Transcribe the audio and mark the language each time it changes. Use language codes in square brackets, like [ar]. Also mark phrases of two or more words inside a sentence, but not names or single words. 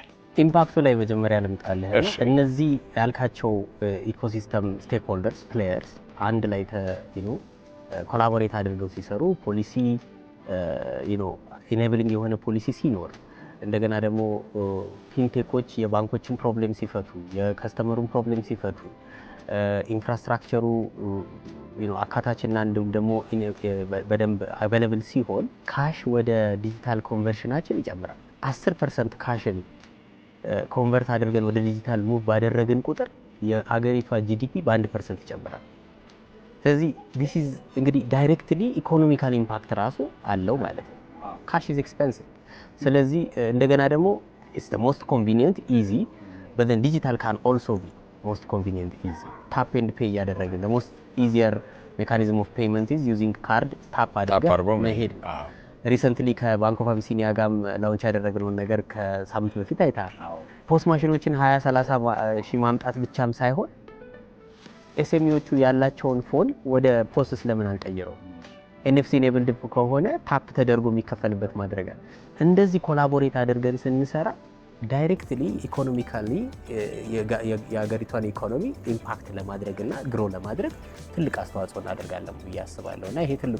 [am] ኢምፓክቱ ላይ መጀመሪያ ልምጣልህ። እነዚህ ያልካቸው [en] ecosystem stakeholders players [am] አንድ ላይ ኮላቦሬት አድርገው ሲሰሩ [en] policy enabling [am] የሆነ ፖሊሲ ሲኖር እንደገና ደግሞ ፊንቴኮች የባንኮችን ፕሮብሌም ሲፈቱ፣ የከስተመሩን ፕሮብሌም ሲፈቱ፣ ኢንፍራስትራክቸሩ አካታችና እንዲሁም ደግሞ በደንብ አቬለብል ሲሆን ካሽ ወደ ዲጂታል ኮንቨርሽናችን ይጨምራል። 10% ካሽን ኮንቨርት አድርገን ወደ ዲጂታል ሙቭ ባደረግን ቁጥር የአገሪቷ ጂዲፒ በ1% ይጨምራል። ስለዚህ [en] this is [am] እንግዲህ [en] directly economical impact [am] ራሱ አለው ማለት ነው። [en] cash is expensive። [am] ስለዚህ እንደገና ደግሞ it's [en] the most convenient easy but then digital can also be most convenient easy tap and pay [am] ያደረግን [en] the most easier mechanism of payment is using card tap [am] አድርገን መሄድ። ሪሰንትሊ ከባንክ ኦፍ አቢሲኒያ ጋር ላውንች ያደረግነውን ነገር ከሳምንት በፊት አይተሃል። ፖስት ማሽኖችን 20-30 ሺህ ማምጣት ብቻም ሳይሆን ኤስኤምኢዎቹ ያላቸውን ፎን ወደ ፖስት ስለምን አልቀየረው? [en] NFC enabled [am] ከሆነ ታፕ ተደርጎ የሚከፈልበት ማድረግ አለ። እንደዚህ ኮላቦሬት አድርገን ስንሰራ ዳይሬክትሊ ኢኮኖሚካሊ የሀገሪቷን ኢኮኖሚ ኢምፓክት ለማድረግና ግሮ ለማድረግ ትልቅ አስተዋጽኦ እናደርጋለን ብዬ አስባለሁ። እና ይሄ ትልቁ